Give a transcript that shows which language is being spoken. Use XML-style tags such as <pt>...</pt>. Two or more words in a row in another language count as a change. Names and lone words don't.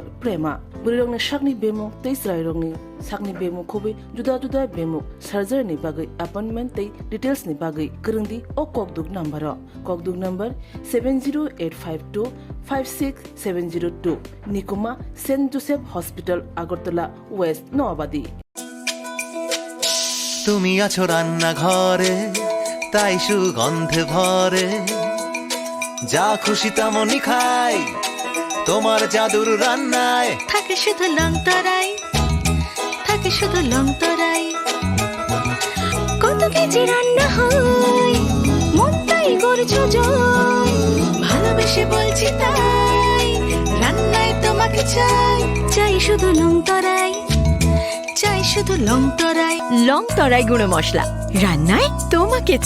<trp>Prema burirongni sakni bemuk tei srairongni sakni bemuk khobi juda juda bemuk surgery ni bagi appointment tei details ni bagi krungdi o kokduk number 70852 56702 Nikuma St Joseph Hospital Agartala West Noabadi</trp> <bn>তুমি আছো রান্না ঘরে তাই সুগন্ধে ভরে যা খুশি তেমনই খাই তোমার জাদুর রান্নায় থাকে শুধু লং তরাই কত কেজি রান্না হয় মন তাই করছো জয় ভালোবেসে বলছি তাই রান্নায় তোমাকে চাই শুধু লং তরাই গুঁড়ো মশলা রান্নায় তোমাকে চাই</bn>